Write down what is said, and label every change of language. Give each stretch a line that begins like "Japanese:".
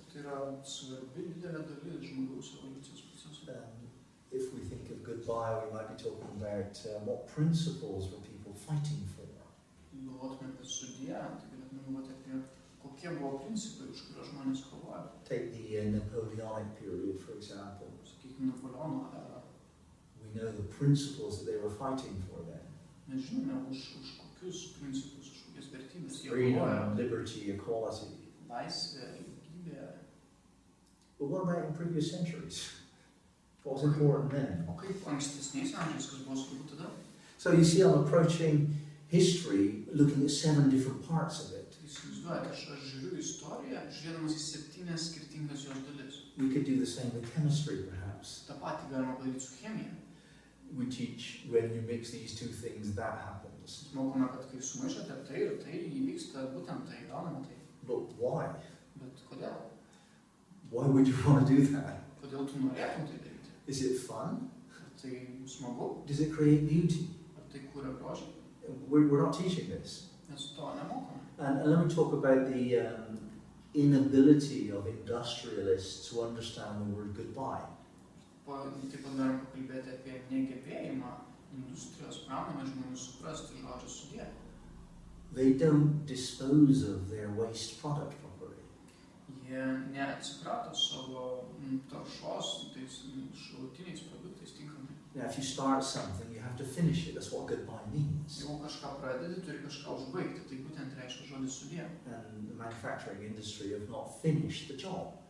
Lithuanian: Tai yra svarbi didelė dalis žmogaus evoliucijos proceso.
English: If we think of goodbye, we might be talking about what principles were people fighting for.
Lithuanian: Galvotume apie sudie, tai galėtume galvoti apie kokie buvo principai, už kuriuos žmonės kovojo.
English: Take the Napoleonic period, for example.
Lithuanian: Sakykime, Napoleono erą.
English: We know the principles that they were fighting for then.
Lithuanian: Mes žinome, už kokius principus, už kokias vertybės jie
English: Freedom,
Lithuanian: kovojo.
English: liberty, equality.
Lithuanian: Laisvė, lygybė.
English: But what about in previous centuries? What was important then?
Lithuanian: O kaip ankstesniais amžiais, kas buvo svarbu tada?
English: So you see, I'm approaching history looking at 7 different parts of it.
Lithuanian: Įsivaizduojate, aš žiūriu istoriją, žiūrėdamas į 7 skirtingas jos dalis.
English: We could do the same with chemistry, perhaps.
Lithuanian: Ta patį galima daryti su chemija.
English: We teach when you mix these 2 things, that happens.
Lithuanian: Mokome, kad kai sumaišote tai ir tai, įvyksta būtent tai, gauname tai.
English: But why?
Lithuanian: Bet kodėl?
English: Why would you want to do that?
Lithuanian: Kodėl tu norėtum tai daryti?
English: Is it fun?
Lithuanian: Ar tai smagu?
English: Does it create beauty?
Lithuanian: Ar tai kuria grožį?
English: We're not teaching this.
Lithuanian: Mes to nemokame.
English: And let me talk about the inability of industrialists to understand the word goodbye.
Lithuanian: Taip pat galim pakalbėti apie negebėjimą industrijos pramonės žmonių suprasti žodžio sudie.
English: They don't dispose of their waste product properly.
Lithuanian: Jie neatsikrato savo taršos tais šalutiniais produktais tinkamai.
English: Now, if you start something, you have to finish it. That's what goodbye means.
Lithuanian: Jeigu kažką pradedi, turi kažką užbaigti, tai būtent reiškia žodis sudie.
English: And the manufacturing industry have not finished the job.